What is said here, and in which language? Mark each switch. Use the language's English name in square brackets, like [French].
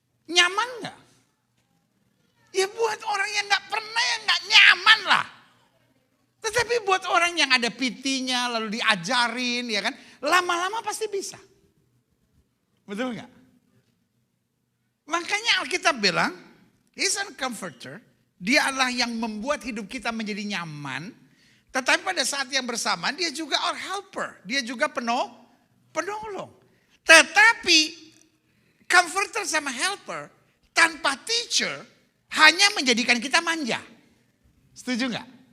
[Indonesian] Nyaman gak? Ya buat orang yang gak pernah ya gak nyaman lah. Tetapi buat orang yang ada PT-nya lalu diajarin ya kan. Lama-lama pasti bisa. Betul gak? Makanya Alkitab bilang, [English] He's a comforter. [Indonesian] Dia adalah yang membuat hidup kita menjadi nyaman. Tetapi pada saat yang bersamaan dia juga [English] our helper. [Indonesian] Dia juga penolong. Tetapi comforter sama helper tanpa teacher hanya menjadikan kita manja. Setuju gak?